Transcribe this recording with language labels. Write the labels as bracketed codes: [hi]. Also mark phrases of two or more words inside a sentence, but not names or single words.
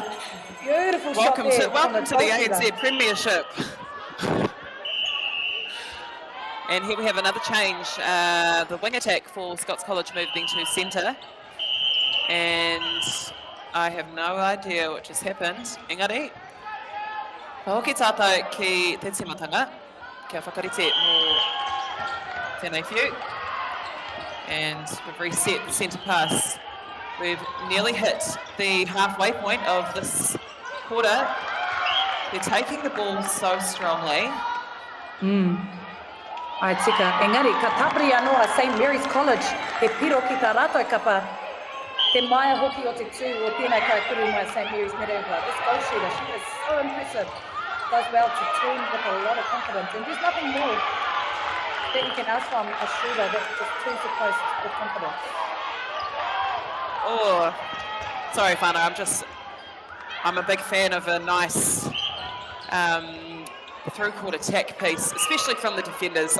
[en] Beautiful shot there. Welcome to the ANZ Premiership. And here we have another change. The wing attack for Scots College moving to centre. And I have no idea what just happened. [mi] Engari, ka hoki tātou ki te timatanga. Kia whakarite mō tēnei whiu. [en] And we've reset the centre pass. We've nearly hit the halfway point of this quarter. They're taking the ball so strongly. [mi] Ai tika, engari, ka tapiri anoa St Mary's College, he piro ki tā rātou kapa, te maia hoki o te tū o tēnei kaikuru mai St Mary's Netball. [en] This goal shooter, she is so impressive. Does well to turn with a lot of confidence, and there's nothing more that you can ask from a shooter that just turns the post with confidence. Oh, sorry, Whānau. I'm a big fan of a nice through-court attack piece, especially from the defenders.